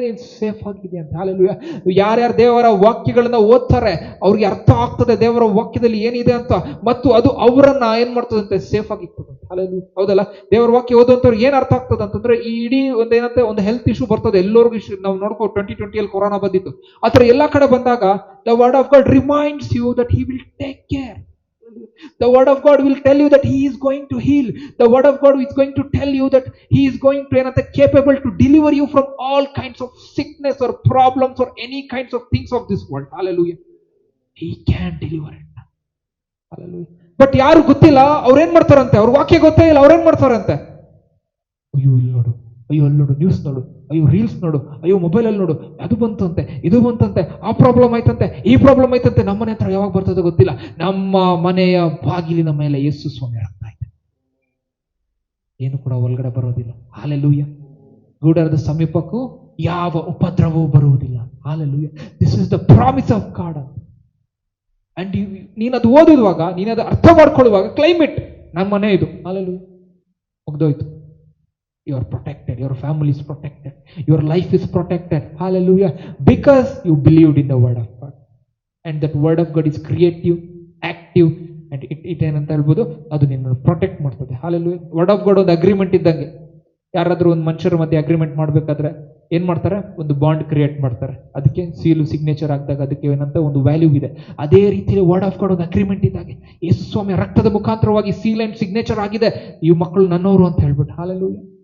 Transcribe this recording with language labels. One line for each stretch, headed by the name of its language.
Kannada: ನೀನು ಸೇಫ್ ಆಗಿದೆ ಅಂತ. ಹಾಲೆಲೂಯಾ. ಯಾರ್ಯಾರು ದೇವರ ವಾಕ್ಯಗಳನ್ನ ಓದ್ತಾರೆ ಅವ್ರಿಗೆ ಅರ್ಥ ಆಗ್ತದೆ ದೇವರ ವಾಕ್ಯದಲ್ಲಿ ಏನಿದೆ ಅಂತ, ಮತ್ತು ಅದು ಅವರನ್ನ ಏನ್ ಮಾಡ್ತದಂತೆ, ಸೇಫ್ ಆಗಿರ್ತದೆ. ಹಾಲೆಲೂಯಾ. ಹೌದಲ್ಲ. ದೇವರ ವಾಕ್ಯ ಓದುವಂತವ್ರು ಏನ್ ಅರ್ಥ ಆಗ್ತದೆ ಅಂತಂದ್ರೆ, ಈ ಇಡೀ ಒಂದೇನಂತೆ ಒಂದು ಹೆಲ್ತ್ ಇಶ್ಯೂ ಬರ್ತದೆ ಎಲ್ಲರಿಗೂ. ಇಶ್ಯೂ ನಾವು ನೋಡ್ಕೋ 2020 ಕೊರೋನಾ ಬಂದಿತ್ತು, ಆತರ ಎಲ್ಲಾ ಕಡೆ ಬಂದಾಗ
English: The word of God reminds you that he will take care. The word of God will tell you that he is going to heal. The word of God is going to tell you that he is going to be capable to deliver you from all kinds of sickness or problems or any kinds of things of this world. Hallelujah. He can deliver it. Hallelujah.
Kannada: But ಯಾರು ಗೊತ್ತಿಲ್ಲ, ಅವ್ರೇನ್ ಮಾಡ್ತಾರಂತೆ, ಅವ್ರ ವಾಕ್ಯ ಗೊತ್ತೇ ಇಲ್ಲ, ಅವ್ರೇನ್ ಮಾಡ್ತಾರಂತೆ, ಅಯ್ಯೋ ಇಲ್ಲಿ ನೋಡು, ಅಯ್ಯೋ ಅಲ್ಲಿ ನೋಡು, ನ್ಯೂಸ್ ನೋಡು, ಅಯ್ಯೋ ರೀಲ್ಸ್ ನೋಡು, ಅಯ್ಯೋ ಮೊಬೈಲ್ ಅಲ್ಲಿ ನೋಡು, ಅದು ಬಂತಂತೆ, ಇದು ಬಂತಂತೆ, ಆ ಪ್ರಾಬ್ಲಮ್ ಆಯ್ತಂತೆ, ಈ ಪ್ರಾಬ್ಲಮ್ ಆಯ್ತಂತೆ. ನಮ್ಮನೆ ಹತ್ರ ಯಾವಾಗ ಬರ್ತದೆ ಗೊತ್ತಿಲ್ಲ, ನಮ್ಮ ಮನೆಯ ಬಾಗಿಲಿನ ಮೇಲೆ ಯೇಸು ಸ್ವಾಮಿ ರಕ್ತ ಇದೆ, ಏನು ಕೂಡ ಒಳಗಡೆ ಬರೋದಿಲ್ಲ. ಹಾಲೆಲೂಯಾ. ಗೂಡರದ ಸಮೀಪಕ್ಕೂ ಯಾವ ಉಪದ್ರವವೂ ಬರುವುದಿಲ್ಲ. Hallelujah.
English: This is the promise of God.
Kannada: And ನೀನದು ಓದುವಾಗ, ನೀನದು ಅರ್ಥ ಮಾಡ್ಕೊಳ್ಳುವಾಗ, ಕ್ಲೈಮೇಟ್ ನಮ್ಮ ಮನೆ ಇದು.
English: Hallelujah.
Kannada: ಮುಗ್ದೋಯ್ತು.
English: You are protected. Your family is protected. Your life is protected. Hallelujah. Because you believed in the word of God. And that word of God is creative, active, and it
Kannada: ಏನಂತ ಹೇಳ್ಬೋದು, ಅದು ನಿನ್ನ protect ಮಾಡ್ತದೆ. Hallelujah.
English: word of God
Kannada: ಒಂದು agreement ಇದ್ದಂಗೆ. ಯಾರಾದ್ರೂ ಒಂದು ಮನುಷ್ಯರ ಮಧ್ಯೆ ಅಗ್ರಿಮೆಂಟ್ ಮಾಡ್ಬೇಕಾದ್ರೆ ಏನ್ ಮಾಡ್ತಾರೆ, ಒಂದು ಬಾಂಡ್ ಕ್ರಿಯೇಟ್ ಮಾಡ್ತಾರೆ, ಅದಕ್ಕೆ ಸೀಲು ಸಿಗ್ನೇಚರ್ ಆಗಿದಾಗ ಅದಕ್ಕೆ ಏನಂತ ಒಂದು ವ್ಯಾಲ್ಯೂ ಇದೆ. ಅದೇ ರೀತಿಯಲ್ಲಿ
English: word of God
Kannada: ಒಂದು ಅಗ್ರಿಮೆಂಟ್ ಇದ್ದಾಗೆ ಯೇಸು ಸ್ವಾಮಿ ರಕ್ತದ ಮುಖಾಂತರವಾಗಿ ಸೀಲ್ ಅಂಡ್ ಸಿಗ್ನೇಚರ್ ಆಗಿದೆ, ಈ ಮಕ್ಕಳು ನನ್ನವರು ಅಂತ ಹೇಳ್ಬಿಟ್ಟು. ಹಾಲೆಲೂಯಾ.